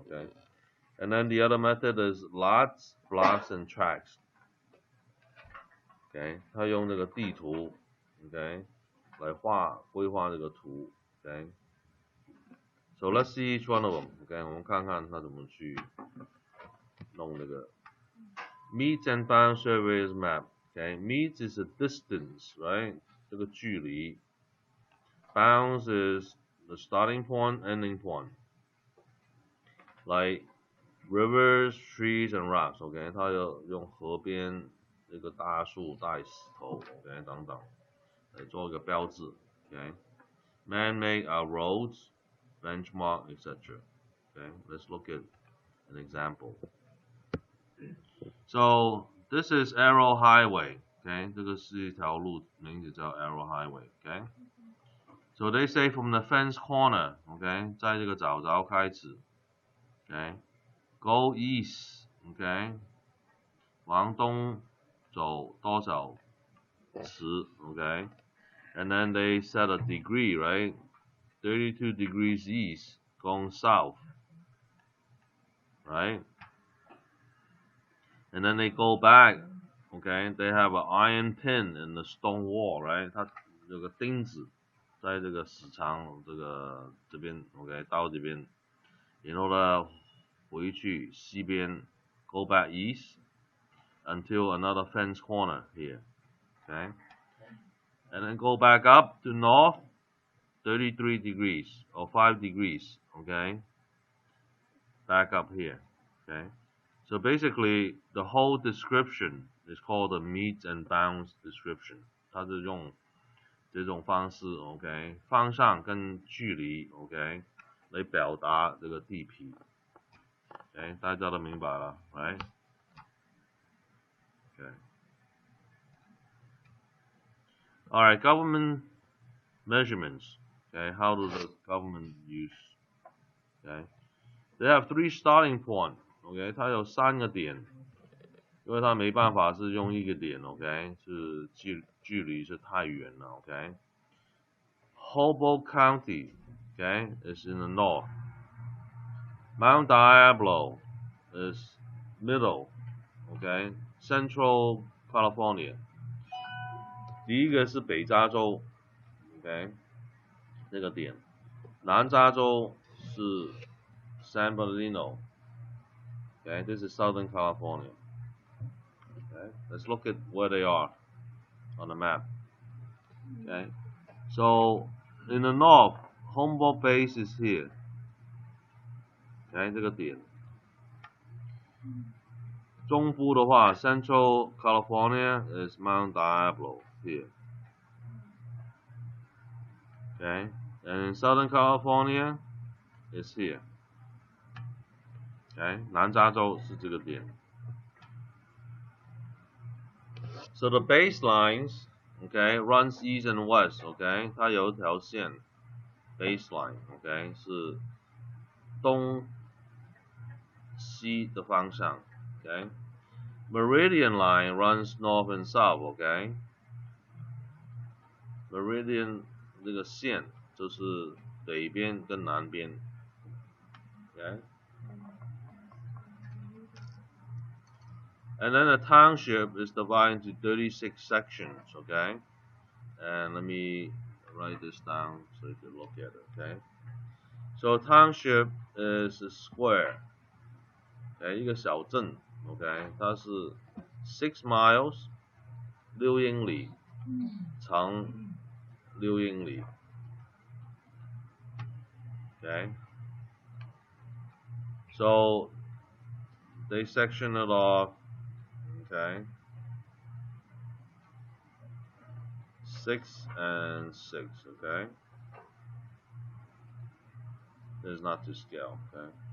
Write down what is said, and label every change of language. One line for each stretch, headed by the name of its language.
English: Okay, and then the other method is lots, blocks, and tracts.
Chinese: Okay, 他用这个地图 Okay 来规划这个图 Okay.
English: So let's see each one of them. Okay,
Chinese: 我们看看他怎么去弄这个
English: meets and bounds surveyor's map. Okay, meets is a distance, right?
Chinese: 这个距离
English: bounds is the starting point, ending point. Like rivers, trees, and rocks.
Chinese: Okay, 它要用河边这个大树、大石头 ，OK 等等。来做一个标志 ，OK。
English: Man-made are roads, benchmark, etc. Okay, let's look at an example. So this is Arrow Highway. Okay, 这个是一条路，名字叫 Arrow Highway. Okay. So they say from the fence corner.
Chinese: Okay, 在这个早早开始。
English: Okay, go east. Okay,
Chinese: 往东走多少尺
English: ？Okay, and then they set a degree, right? 32 degrees east, going south, right? And then they go back, okay? They have an iron pin in the stone wall, right?
Chinese: 它有个钉子在这个石墙这边 ，OK， 到这边，然后呢回去西边 ，
English: go back east until another fence corner here, okay? And then go back up to north, 33 degrees or 5 degrees, okay? Back up here, okay? So basically, the whole description is called the meets and bounds description.
Chinese: 它是用这种方式 ，OK， 方向跟距离 ，OK， 来表达这个地皮。 OK， 大家都明白了 ，right？ Okay.
English: All right, government measurements. Okay, how does the government use? Okay, they have 3 starting point.
Chinese: OK， 它有3个点，因为它没办法是用一个点 ，OK， 是距离是太远了 ，OK。
English: Hobo County, okay, is in the north. Mount Diablo is middle, okay. Central California.
Chinese: 第一个是北加州 ，OK， 这个点。南加州是 San Bernardino.
English: Okay, this is Southern California. Okay, let's look at where they are on the map. Okay, so in the north, Humboldt base is here. Okay,
Chinese: 这个点。中部的话
English: ，Central California is Mount Diablo here. Okay, and Southern California is here.
Chinese: Okay, 南加州是这个点。
English: So the baselines, okay, runs east and west, okay,
Chinese: 它有一条线
English: baseline, okay,
Chinese: 是东西的方向
English: okay. Meridian line runs north and south, okay.
Chinese: Meridian 这个线就是北边跟南边 okay.
English: And then the township is divided into 36 sections, okay? And let me write this down so you can look at it, okay? So township is a square, okay?
Chinese: 一个小镇 ，okay? 它是 6 miles, 6英里，长6英里 ，okay?
English: So they section it off, okay? 6 and 6, okay? This is not to scale, okay?